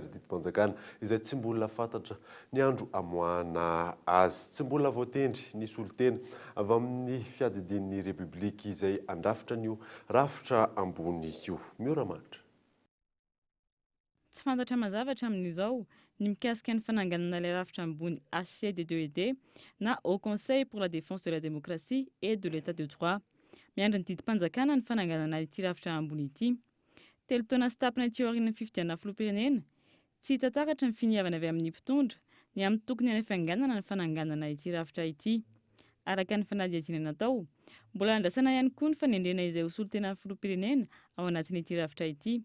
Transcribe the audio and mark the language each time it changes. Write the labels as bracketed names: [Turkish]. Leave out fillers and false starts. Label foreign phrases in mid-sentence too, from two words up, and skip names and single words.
[Malagasy] Didim-panjakana izay tsy mbola fantatra ny andro amoahana azy, tsy mbola voatendry ny solotena avy amin'ny fiadidian'ny Repoblika izay andrafitra n'io rafitra ambony io. Mioramatra. tsy fantatra mazavatra amin'izao ny mikasika ny fananganana ilay rafitra ambony HCD2ED na Haut Conseil pour la défense de la démocratie et de l'état de droit. Miandry ny didim-panjakana ny fananganana ity rafitra ambony ity. Telo taona sy tapany ity aorian'ny fifidianana filoham-pirenena, tsy hita taratra ny finiavana avy amin'ny mpitondra ny amin'ny tokony any fianganana ny fananganana ity rafitra ity. Araka ny fanadihadiana natao, mbola andrasana ihany koa ny fanendrena izay ho solotenan'ny filoham-pirenena ao anatin'ity rafitra ity.